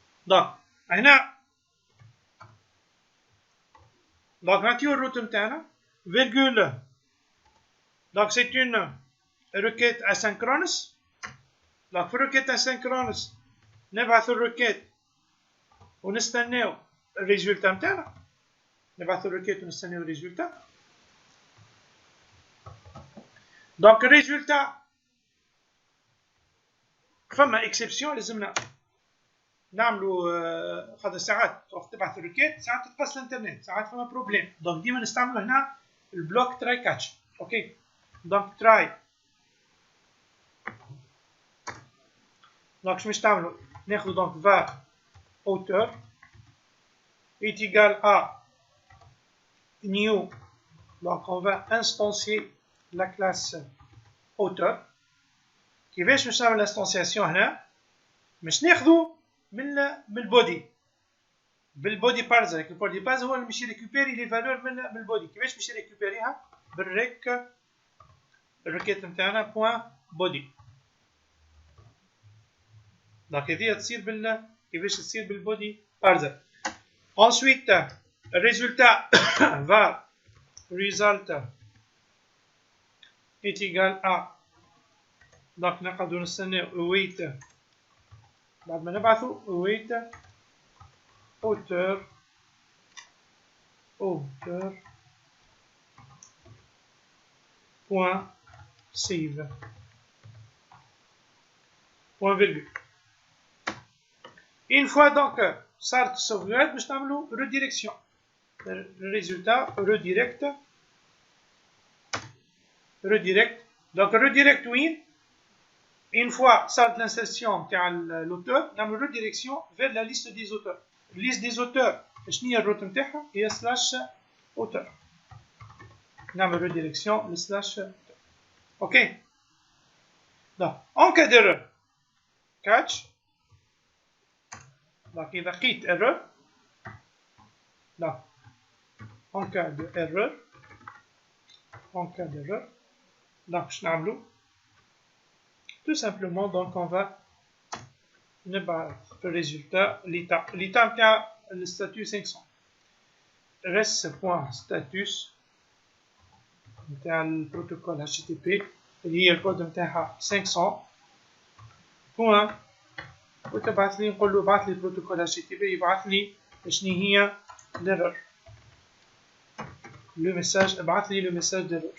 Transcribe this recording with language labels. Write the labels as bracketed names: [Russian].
[French] Donc [Arabic] هنا [French] donc [Arabic] نعطيو الروت نتاعنا [French] virgule. Donc c'est une requête asynchronous. Donc [Arabic] في [French] requête asynchronous [Arabic] نبعث الريكيت ونستناو الريزولتا نتاعنا. نبعث الريكيت ونستناو الريزولتا. دونك الريزولتا فما اكسبسيون لازمنا نعملوا خاطر ساعات وقت تبعث الريكيت ساعات تتقص الانترنت ساعات فما بروبليم. دونك ديما نستعملوا هنا البلوك تراي كاتش. اوكي دونك تراي دونك شنو باش تعملوا؟ ناخذ دونك [French] var auteur est égal à new. Donc on va instancier la classe auteur. [Arabic] كيفاش باش نعمل [French] l'instanciation [Arabic] هنا؟ باش ناخذو من البودي بالبودي بارزر. البودي بارزر هو اللي باش يريكوبيري لي فالور من البودي. كيفاش باش يريكوبيريها؟ الريكيت نتاعنا بوان بودي. دونك هذه تصير كيفاش تصير بالبودي بارزر. [French] ensuite [Arabic] الريزولتا [French] var result est égal à [Arabic] دونك نقعدو نستناو [French] await [Arabic] بعد ما نبعثو [French] await auteur point save point virgule. Une fois donc [Arabic] صارت [French] sauvegarde [Arabic] باش نعملو [French] redirection. [Arabic] الريزولتا [French] redirect donc redirect [Arabic] وين؟ [French] une fois [Arabic] صارت [French] l'insertion [Arabic] تاع [French] l'auteur [Arabic] نعملو [French] redirection vers la liste des auteurs. liste des auteurs [Arabic] شنو هي الروت نتاعها؟ هي [French] slash auteur. [Arabic] نعمل [French] redirection [Arabic] لسلاش. اوكي [French] Donc, en cas d'erreur, catch. Donc, [Arabic] إذا لقيت error. [French] Donc, en cas d'erreur. En cas d'erreur. Donc, je n'ai tout simplement, donc, on va le résultat, l'état. L'état, le statut 500. [Arabic] res.status نتاع البروتوكول HTTP اللي هي الكود نتاعها 500 بوان، وتبعث لي نقول له بعث لي بروتوكول HTTP يبعث لي شنو هي ليرور لو ميساج، ابعث لي لو ميساج ديرور.